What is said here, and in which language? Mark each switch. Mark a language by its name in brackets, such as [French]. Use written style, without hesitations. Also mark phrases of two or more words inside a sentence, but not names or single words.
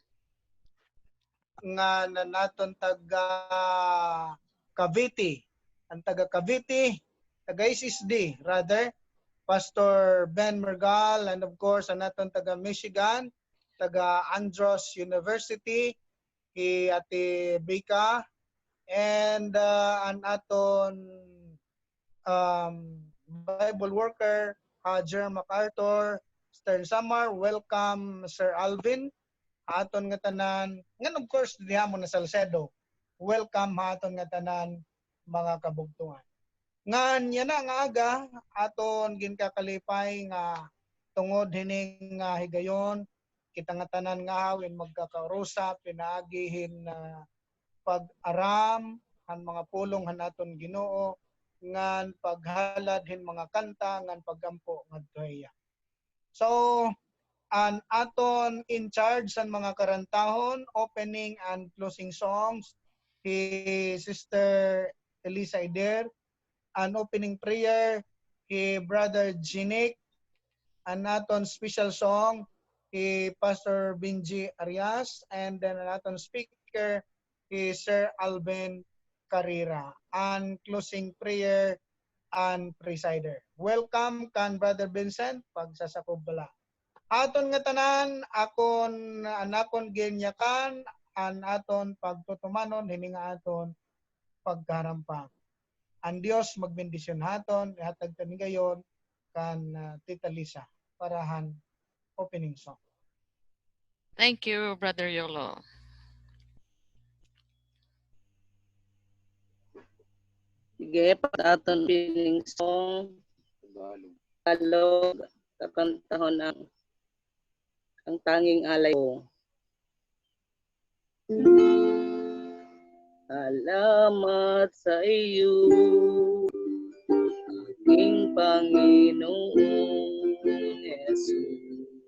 [Waray] nga naton taga Cavite, ang taga Cavite, taga SSD, rather, Pastor Ben Mergal, [English] and of course, [Waray] ang aton taga Michigan, taga Andros University, Ate Bika, and ang aton Bible worker, Hajer MacArthur, Stern Samar, welcome Sir Alvin, aton nga tanan, ngan [English] of course [Waray] diha mo na Salcedo, welcome aton nga tanan mga kabugtuan. Ngan yan na nga aga, aton ginkakalipay nga tungod hining higayon, kita nga tanan nga hawin magkakausap, pinaagihin na pag-aram, han mga pulong han aton Ginoo, ngan paghalad hin mga kanta, ngan pagampo ngadtoya. So, an aton in charge sa mga karantahon, [English] opening and closing songs, [Waray] Sister Elisa Ider, an opening prayer, Brother Jinik, an aton [English] special song, [Waray] Pastor Benji Arias, and then an aton speaker, Sir Alvin Carrera, and [English] closing prayer and presider. [Waray] Welcome kan Brother Vincent, pagsasakob bala. Aton nga tanan, akon anakon ginyakan, an aton pagtutumanon, hininga aton pagkarampang. Ang Dios magbendisyon haton, ihatag tanigayon kan Tita Lisa, parahan opening song. [English] Thank you, Brother Yolo. [Waray] Sige, pag-aton [English] opening song, [Waray] Tagalog, kakantahon [Filipino] ang tanging alay ko. Salamat sa iyo, aking Panginoong Jesus.